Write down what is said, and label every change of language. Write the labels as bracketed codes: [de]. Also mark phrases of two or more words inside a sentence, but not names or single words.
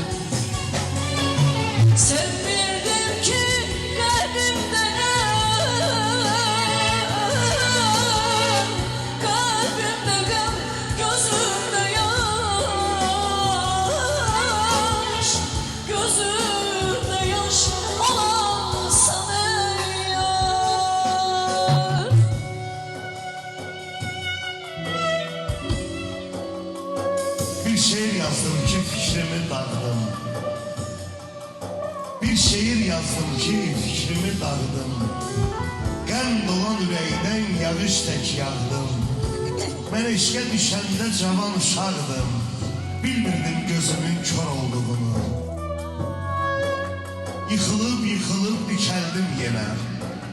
[tr] Sevmirdim ki kalbimde kalbimde gam, gözümde yaş, gözümde yaş olan sana yar. [az] Bir şiir yazdım ki fikrimi dağıdım. Bir şiir yazdım ki fikrimi dağıdım. Qəm dolan ürəkdən yağış tək yağdım. Mən eşqə düşəndə cavan uşaqdım. Bilmirdim gözümün kör olduğunu. Yıxılıb yıxılıb dikəldim yenə.